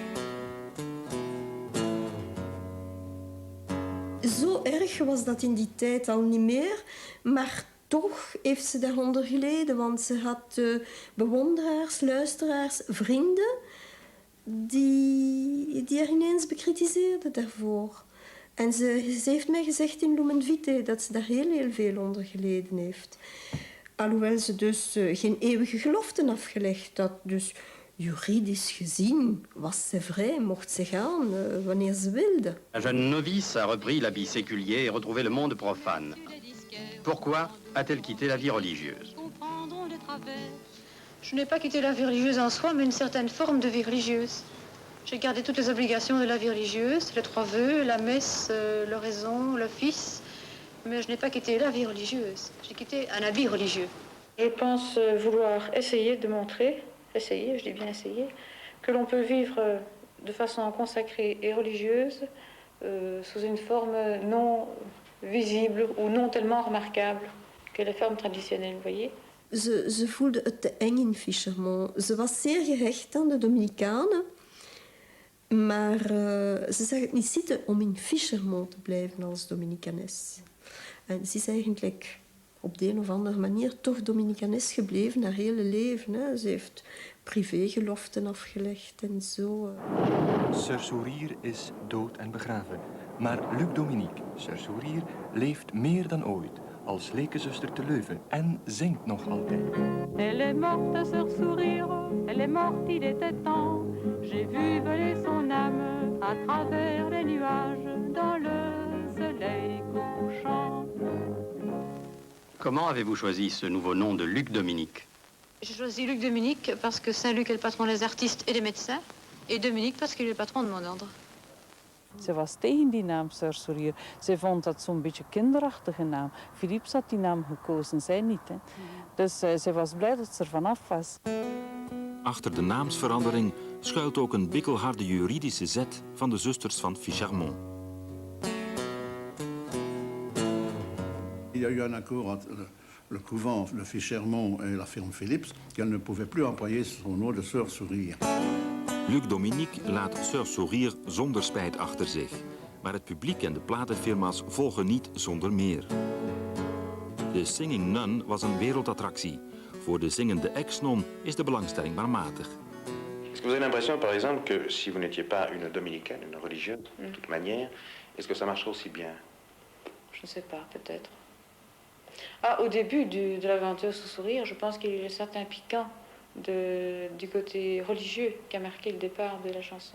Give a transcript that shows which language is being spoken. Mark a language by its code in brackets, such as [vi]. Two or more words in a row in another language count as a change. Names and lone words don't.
[nl] Zo erg was dat in die tijd al niet meer, maar toch heeft ze daaronder geleden, want ze had bewonderaars, luisteraars, vrienden die haar ineens bekritiseerden daarvoor. En ze heeft mij gezegd in Lumen Vitae dat ze daar heel veel onder geleden heeft. Alhoewel ze dus geen eeuwige geloften afgelegd had. Dus juridisch gezien was ze vrij, mocht ze gaan wanneer ze wilde. [fr] Un jeune novice a repris l'habit séculier et retrouvé le monde profane. Pourquoi a-t-elle quitté la vie religieuse? Je n'ai pas quitté la vie religieuse en soi, mais une certaine forme de vie religieuse. J'ai gardé toutes les obligations de la vie religieuse, les 3 vœux, la messe, l'oraison, l'office, mais je n'ai pas quitté la vie religieuse. J'ai quitté un habit religieux. Je pense vouloir essayer de montrer, je dis bien essayer, que l'on peut vivre de façon consacrée et religieuse sous une forme non visible ou non tellement remarquable que les formes traditionnelles, vous voyez. [nl] Ze voelde het te eng in Fichermont. Ze was zeer gehecht aan de Dominicanen. Maar ze zag het niet zitten om in Fichermont te blijven als Dominicanes. En ze is eigenlijk op de een of andere manier toch Dominicanes gebleven haar hele leven. Hè. Ze heeft privégeloften afgelegd en zo. Sœur Sourire is dood en begraven. Maar Luc Dominique, Sœur Sourire, leeft meer dan ooit. als lekenzuster te Leuven en zingt nog altijd. [fr] Elle est morte, sœur Sourire, elle est morte, il était temps. J'ai vu voler son âme à travers les nuages dans le soleil couchant. Comment avez-vous choisi ce nouveau nom de Luc Dominique? J'ai choisi Luc Dominique parce que Saint-Luc est le patron des artistes et des médecins. Et Dominique parce qu'il est le patron de mon ordre. [nl] Ze was tegen die naam Sœur Sourire. Ze vond dat zo'n beetje kinderachtige naam. Philips had die naam gekozen, zij niet. Hè. Dus ze was blij dat ze er vanaf was. Achter de naamsverandering schuilt ook een bikkelharde juridische zet van de zusters van Ficharmont. [fr] Il y a eu un accord entre le couvent de Ficharmont et la firme Philips qu'elle ne pouvait plus employer son nom de Sœur Sourire. [nl] Luc Dominique laat Sœur Sourire zonder spijt achter zich. Maar het publiek en de platenfirma's volgen niet zonder meer. De Singing Nun was een wereldattractie. Voor de zingende ex-non is de belangstelling maar matig. [fr] Est-ce que vous avez l'impression, par exemple, que si vous n'étiez pas une dominicaine, une religieuse, de toute manière, est-ce que ça marcherait aussi bien? Je ne sais pas, peut-être. Ah, au début de l'aventure sous sourire, je pense qu'il y a eu un certain piquant du côté religieux qui a marqué le départ de la chanson.